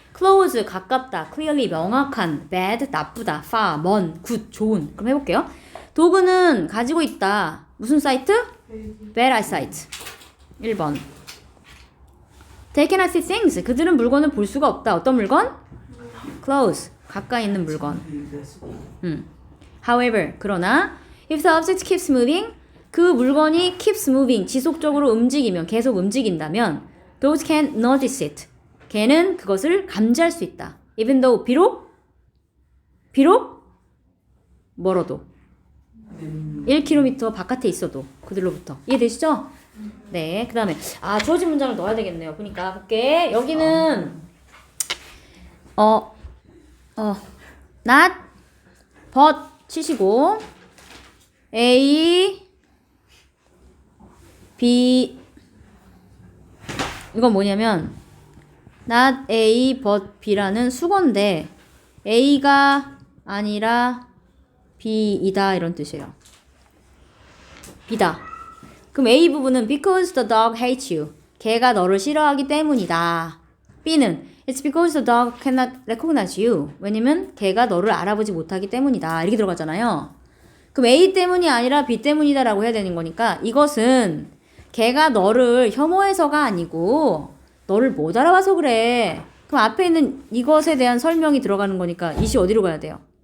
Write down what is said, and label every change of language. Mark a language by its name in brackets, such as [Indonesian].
[Korean] close, 가깝다. clearly, 명확한. bad, 나쁘다. far, 먼. good, 좋은. 그럼 해볼게요. 도구는 가지고 있다. 무슨 사이트? [English] bad eyesight. 1번. They cannot see things. [Korean] 그들은 물건을 볼 수가 없다. 어떤 물건? Close. 가까이 있는 물건. [English] However, [Korean] 그러나 [English] if the object keeps moving, [Korean] 그 물건이 [English] keeps moving, [Korean] 지속적으로 움직이면, 계속 움직인다면 [English] those can notice it. [Korean] 걔는 그것을 감지할 수 있다. [English] Even though, [Korean] 비록 멀어도 1km 바깥에 있어도 그들로부터. 이해되시죠? 네, 그 다음에 주어진 문장을 넣어야 되겠네요. 보니까 볼게. 여기는 not, but 치시고 A, B 이건 뭐냐면 not A, but B라는 수거인데 A가 아니라 B이다 이런 뜻이에요. B다. 그럼 A 부분은 [English] because the dog hates you. [Korean] 걔가 너를 싫어하기 때문이다. B는 [English] it's because the dog cannot recognize you. [Korean] 왜냐면 걔가 너를 알아보지 못하기 때문이다. 이렇게 들어가잖아요. 그럼 A 때문이 아니라 B 때문이다 라고 해야 되는 거니까 이것은 걔가 너를 혐오해서가 아니고 너를 못 알아봐서 그래. 그럼 앞에 있는 이것에 대한 설명이 들어가는 거니까 이시 어디로 가야 돼요?